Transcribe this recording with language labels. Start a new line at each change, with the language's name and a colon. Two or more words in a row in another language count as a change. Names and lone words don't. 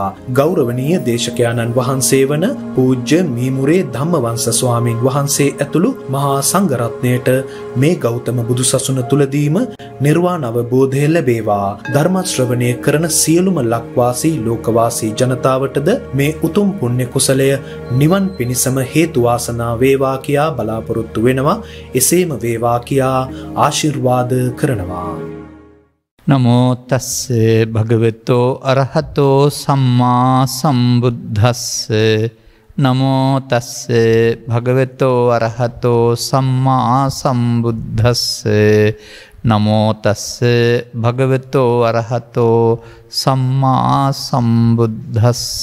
Sinhala: ගෞරවනීය දේශකයාණන් වහන්සේ වන පූජ්‍ය මීමුරේ ධම්මවංශ ස්වාමීන් වහන්සේ ඇතුළු මහා සංඝරත්නයට මේ ගෞතම බුදුසසුන තුලදීම නිර්වාණ අවබෝධය ලැබේවා. ධර්ම ශ්‍රවණය කරන සියලුම ලක්වාසී ලෝකවාසී ජනතාවටද මේ උතුම් පුණ්‍ය කුසලය නිවන් පිණිසම හේතු වාසනා වේවා කියා බලාපොරොත්තු වෙනවා. එසේම වේවා කියා ආශිර්වාද කරනවා.
Pali: නමෝ තස්ස භගවතෝ අරහතෝ සම්මා සම්බුද්දස්ස. නමෝ තස්ස භගවතෝ අරහතෝ සම්මා සම්බුද්දස්ස. නමෝ තස්ස භගවතෝ අරහතෝ සම්මා සම්බුද්දස්ස.